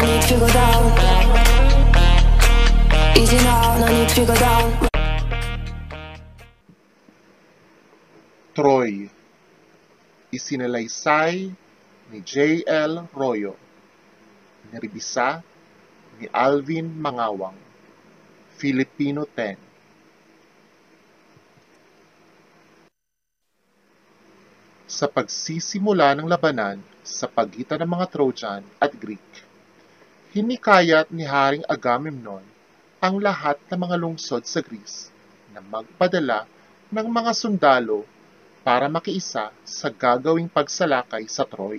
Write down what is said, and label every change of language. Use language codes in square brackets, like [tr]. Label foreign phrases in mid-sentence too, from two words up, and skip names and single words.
[en] to go down. Easy now, no need to go down. [tl] Troy, isinalaysay ni J.L. Royo, nirebisa ni Alvin Mangawang, Filipino 10. Sa pagsisimula ng labanan sa pagitan ng mga Trojan at Greek, hinikayat ni Haring Agamemnon ang lahat ng mga lungsod sa Greece na magpadala ng mga sundalo para makiisa sa gagawing pagsalakay sa Troy.